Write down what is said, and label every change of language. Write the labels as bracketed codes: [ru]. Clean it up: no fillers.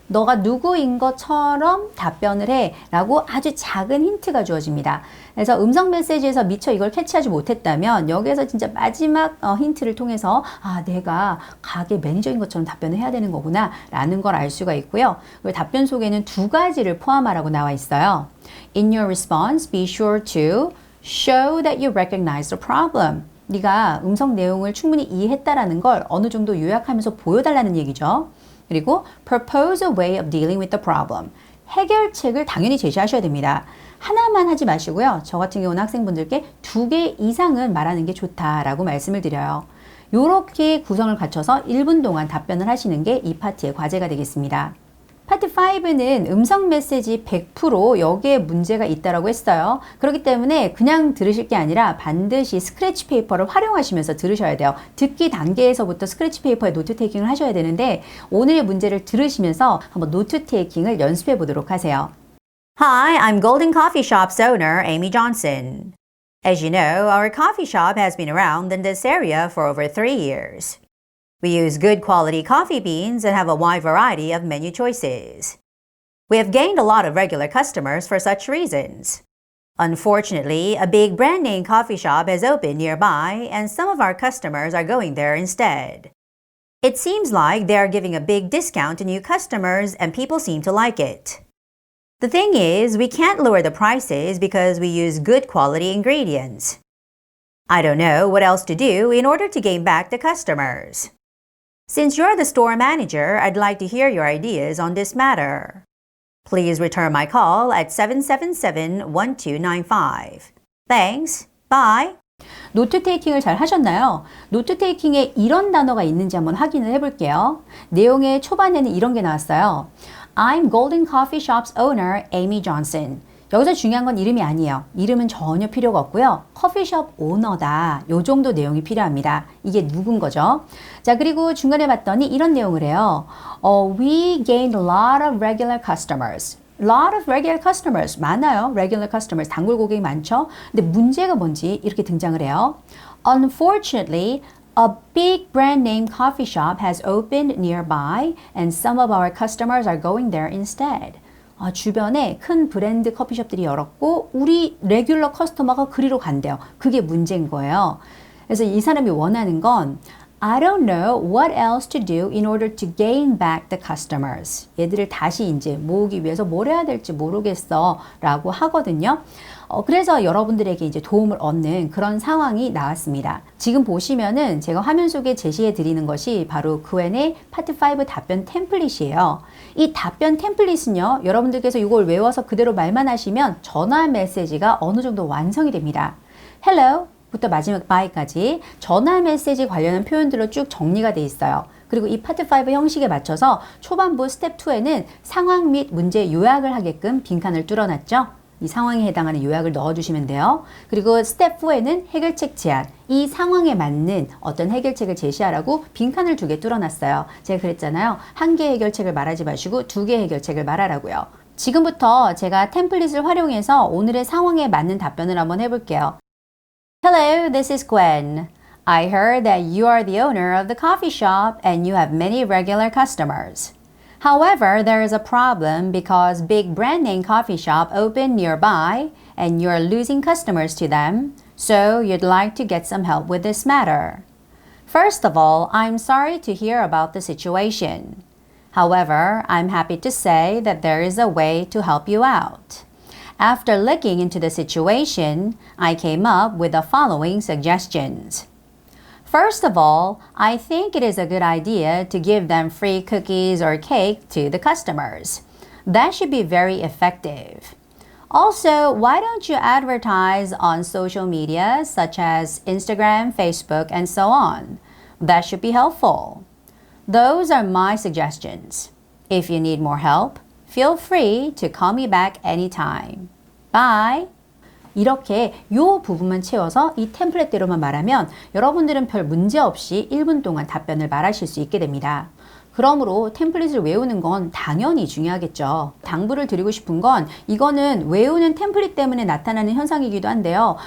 [ko] 너가 누구인 것처럼 답변을 해 라고 아주 작은 힌트가 주어집니다. 그래서 음성 메시지에서 미처 이걸 캐치하지 못했다면 여기에서 진짜 마지막 힌트를 통해서 내가 가게 매니저인 것처럼 답변을 해야 되는 거구나 라는 걸 알 수가 있고요. 그리고 답변 속에는 두 가지를 포함하라고 나와 있어요. [en] In your response, be sure to show that you recognize the problem. [ko] 네가 음성 내용을 충분히 이해했다라는 걸 어느 정도 요약하면서 보여달라는 얘기죠. 그리고 [en] propose a way of dealing with the problem. [ko] 해결책을 당연히 제시하셔야 됩니다. 하나만 하지 마시고요. 저 같은 경우는 학생분들께 2개 이상은 말하는 게 좋다라고 말씀을 드려요. 이렇게 구성을 갖춰서 1분 동안 답변을 하시는 게 이 파트의 과제가 되겠습니다. 파트 5는 음성 메시지 100% 여기에 문제가 있다라고 했어요. 그렇기 때문에 그냥 들으실 게 아니라 반드시 스크래치 페이퍼를 활용하시면서 들으셔야 돼요. 듣기 단계에서부터 스크래치 페이퍼에 노트 테이킹을 하셔야 되는데 오늘의 문제를 들으시면서 한번 노트 테이킹을 연습해 보도록 하세요. [en] Hi, I'm Golden Coffee Shop's owner, Amy Johnson. As you know, our coffee shop has been around in this area for over 3 years. We use good quality coffee beans and have a wide variety of menu choices. We have gained a lot of regular customers for such reasons. Unfortunately, a big brand name coffee shop has opened nearby and some of our customers are going there instead. It seems like they are giving a big discount to new customers and people seem to like it. The thing is, we can't lower the prices because we use good quality ingredients. I don't know what else to do in order to gain back the customers. Since you're the store manager, I'd like to hear your ideas on this matter. Please return my call at 777-1295. Thanks. Bye. [ko] 노트 테이킹을 잘 하셨나요? 노트 테이킹에 이런 단어가 있는지 한번 확인을 해볼게요. 내용의 초반에는 이런 게 나왔어요. [en] I'm Golden Coffee Shop's owner, Amy Johnson. [ko] 여기서 중요한 건 이름이 아니에요. 이름은 전혀 필요가 없고요. 커피숍 오너다. 요 정도 내용이 필요합니다. 이게 누군 거죠? 자, 그리고 중간에 봤더니 이런 내용을 해요. [en] We gained a lot of regular customers. lot of regular customers. [ko] 많아요. [en] regular customers. [ko] 단골 고객이 많죠. 근데 문제가 뭔지 이렇게 등장을 해요. [en] Unfortunately, a big brand name coffee shop has opened nearby and some of our customers are going there instead. [ko] 주변에 큰 브랜드 커피숍들이 열었고 우리 레귤러 커스터머가 그리로 간대요. 그게 문제인 거예요. 그래서 이 사람이 원하는 건 [en] I don't know what else to do in order to gain back the customers. [ko] 얘들을 다시 이제 모으기 위해서 뭘 해야 될지 모르겠어 라고 하거든요. 그래서 여러분들에게 이제 도움을 얻는 그런 상황이 나왔습니다. 지금 보시면은 제가 화면 속에 제시해 드리는 것이 바로 Q&A 파트 5 답변 템플릿이에요. 이 답변 템플릿은요, 여러분들께서 이걸 외워서 그대로 말만 하시면 전화 메시지가 어느 정도 완성이 됩니다. Hello 부터 마지막 bye까지 전화 메시지 관련한 표현들로 쭉 정리가 돼 있어요. 그리고 이 파트 5 형식에 맞춰서 초반부 스텝 2에는 상황 및 문제 요약을 하게끔 빈칸을 뚫어놨죠. 이 상황에 해당하는 요약을 넣어주시면 돼요. 그리고 스텝 4에는 해결책 제안, 이 상황에 맞는 어떤 해결책을 제시하라고 빈칸을 2개 뚫어놨어요. 제가 그랬잖아요. 1개 해결책을 말하지 마시고 2개 해결책을 말하라고요. 지금부터 제가 템플릿을 활용해서 오늘의 상황에 맞는 답변을 한번 해볼게요. [en] Hello, this is Gwen. I heard that you are the owner of the coffee shop and you have many regular customers. However, there is a problem because big brand name coffee shop opened nearby and you're losing customers to them, so you'd like to get some help with this matter. First of all, I'm sorry to hear about the situation. However, I'm happy to say that there is a way to help you out. After looking into the situation, I came up with the following suggestions. First of all, I think it is a good idea to give them free cookies or cake to the customers. That should be very effective. Also, why don't you advertise on social media such as Instagram, Facebook, and so on? That should be helpful. Those are my suggestions. If you need more help, feel free to call me back anytime. Bye! [ko] 이렇게 이 부분만 채워서 이 템플릿대로만 말하면 여러분들은 별 문제 없이 1분 동안 답변을 말하실 수 있게 됩니다. 그러므로 템플릿을 외우는 건 당연히 중요하겠죠. 당부를 드리고 싶은 건 이거는 외우는 템플릿 때문에 나타나는 현상이기도 한데요.